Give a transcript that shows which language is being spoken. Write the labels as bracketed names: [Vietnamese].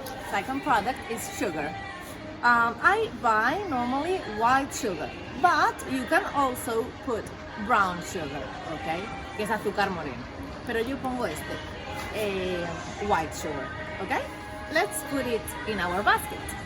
[English] Second product is sugar. I buy normally white sugar, but you can also put brown sugar, ¿ok? [Spanish] Que es azúcar moreno. Pero yo pongo [English] white sugar, [Spanish] ¿ok? [English] Let's put it in our basket.